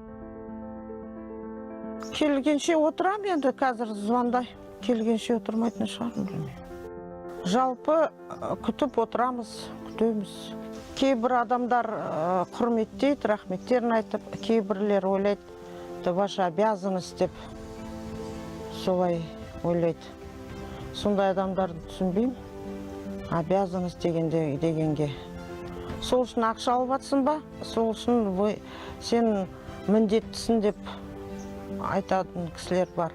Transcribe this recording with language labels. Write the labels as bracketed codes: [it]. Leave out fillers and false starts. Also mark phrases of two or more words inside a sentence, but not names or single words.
[kk] Келгенше отырам енді, қазір звондай. Келгенше отырмайтын шығармын білмеймін. Жалпы күтіп отырамыз, күтеміз. Кейбір адамдар құрметтейді, рахметтерін айтып, кейбірлер ойлайды, [ru] это ваша обязанность [kk] деп солай ойлайды. Сондай адамдарды түсінбеймін. Обязанность дегенге. Сол үшін ақша алып жатсың ба? Сол үшін сен міндеттісің деп айтатын кісілер бар.